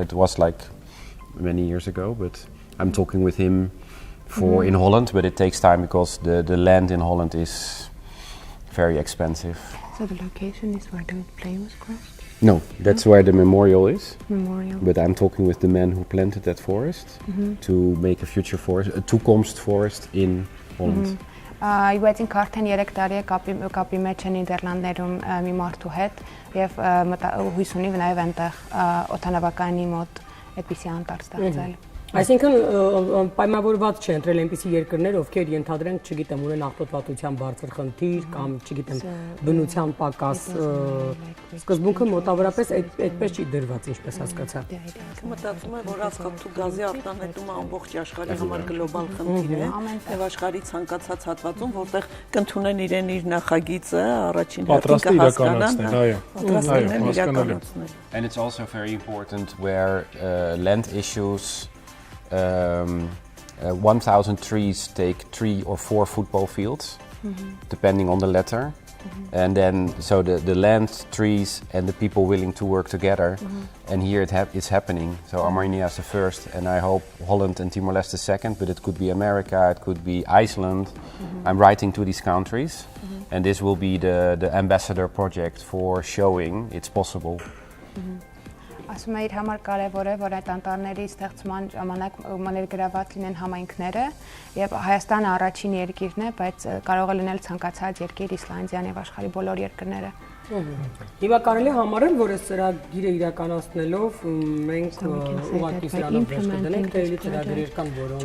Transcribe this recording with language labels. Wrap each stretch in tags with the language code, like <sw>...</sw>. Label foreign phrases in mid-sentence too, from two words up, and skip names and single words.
<en>It was like many years ago, but I'm talking with him for in Holland, but it takes time because the land in Holland is very expensive. So the location is where the plane was crashed? No, that's where the memorial is. Memorial. But I'm talking with the man who planted that forest to make a future forest, a toekomst forest in Holland.</en> <hy>Բայց ինք արդեն 3 տարի է կապի մեջ է Նիդերլանդներում մի մարդու հետ եւ հույս ունի նաեւ այնտեղ օդանավականի մոտ այդպիսի անտառ ստեղծել։ Այսինքն պայմանավորված չէ ընտրել այնպիսի երկրներ, ովքեր ենթադրենք, չգիտեմ, ունեն աղտոտվածության բարձր խնդիր կամ չգիտեմ, բնության պակաս, սկզբունքը մոտավորապես այդպես չի դրված, ինչպես հասկացա։ Մտածում եմ, որ ածխաթթու գազի արտանետումը ամբողջ աշխարհի համար գլոբալ խնդիր է, եւ աշխարհի ցանկացած հատվածում, որտեղ կընդունեն իրեն իր նախագիծը, առաջին հերթին կհասկանան,</hy> <en>And it's also very important where land issues 1,000 trees take 3 or 4 football fields, depending on the letter. And then, so the land, trees, and the people willing to work together. And here it's happening. So Armenia is the first, and I hope Holland and Timor-Leste the second, but it could be America, it could be Iceland. I'm writing to these countries, and this will be the ambassador project for showing it's possible.</en> <hy>Ասում եմ, իր համար կարևոր է, որ այդ անտառների ստեղծման ժամանակ ներգրաված լինեն համայնքները, եւ Հայաստանը առաջին երկիրն է, բայց կարող է լինել ցանկացած երկիր, Իսլանդիան եւ աշխարհի բոլոր երկրները։ Հիմա կարելի համարել, որ այս ծրագիրը իրականացնելով մենք ուղղակի սրանով վերջ կդնենք, թե էլի ծրագրեր կան, որոնք</hy>